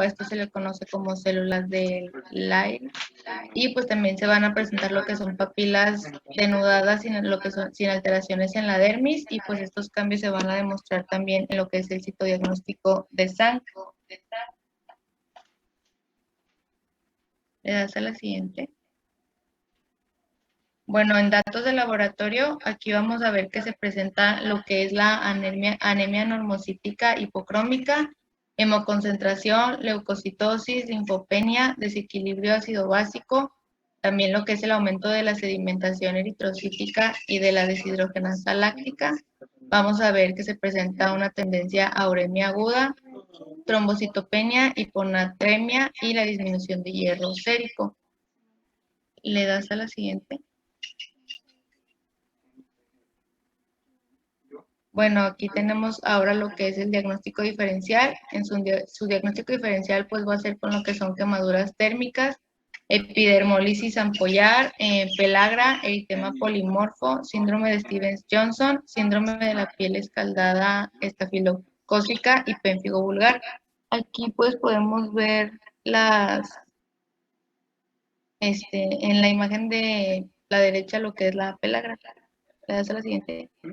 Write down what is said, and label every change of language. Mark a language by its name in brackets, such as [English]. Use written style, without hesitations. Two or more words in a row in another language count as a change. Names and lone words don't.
[Spanish] Esto se le conoce como células de Lyell. Y pues también se van a presentar lo que son papilas denudadas sin alteraciones en la dermis, y pues estos cambios se van a demostrar también en lo que es el citodiagnóstico de sangre. Le das a la siguiente. Bueno, en datos de laboratorio, aquí vamos a ver que se presenta lo que es la anemia normocítica hipocrómica, hemoconcentración, leucocitosis, linfopenia, desequilibrio ácido básico, también lo que es el aumento de la sedimentación eritrocítica y de la deshidrogenasa láctica. Vamos a ver que se presenta una tendencia a uremia aguda, trombocitopenia, hiponatremia y la disminución de hierro sérico. Le das a la siguiente. Bueno, aquí tenemos ahora lo que es el diagnóstico diferencial. En su diagnóstico diferencial pues va a ser con lo que son quemaduras térmicas, epidermólisis ampollar, pelagra, eritema polimorfo, síndrome de Stevens-Johnson, síndrome de la piel escaldada estafilocócica y pénfigo vulgar. Aquí pues podemos ver en la imagen de la derecha lo que es la pelagra. Le das a la siguiente.